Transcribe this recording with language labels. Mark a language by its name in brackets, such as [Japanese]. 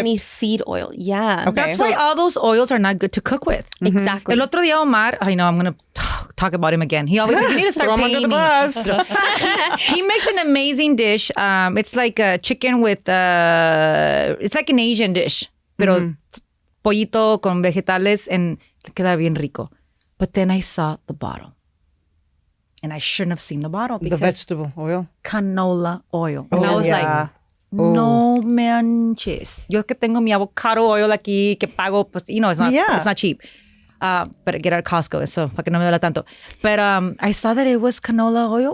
[English] Any seed oil. Yeah. Okay. That's why all those oils are not good to cook with. Exactly. [Spanish] El otro día [English] Omar, I know I'm going to talk about him again. He always says, you need to start Throw him paying under the me. bus. He makes an amazing dish. It's like a chicken with, it's like an Asian dish. [Spanish] Pero pollito con vegetales and queda bien rico. [English] But then I saw the bottle. And I shouldn't have seen the bottle because The vegetable oil. canola oil. And I Oh, was yeah. [Spanish] like, no manches. Yo que tengo mi avocado oil aquí que pago, pues, [English] it's not cheap. But I get it at Costco, so [Spanish] para que no me duela tanto. [English] But I saw that it was canola oil.